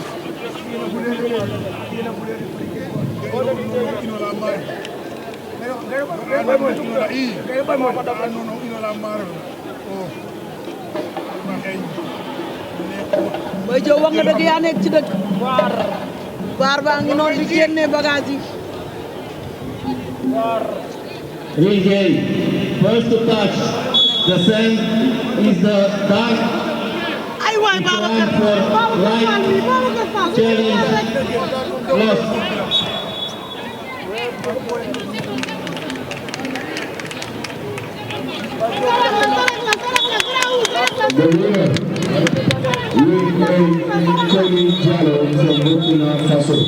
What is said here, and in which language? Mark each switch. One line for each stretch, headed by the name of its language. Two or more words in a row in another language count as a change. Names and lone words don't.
Wolof: Mbaye Diop wax nga dëgg yaa nekk ci dëgg waar baa ngi noonu di génne bagage yi Ringay,
English: first to touch the sand is the dark.
Wolof: Ay waay Babacar
English: Challenge lost. The winner, Tommy Jallo from Burkina Faso.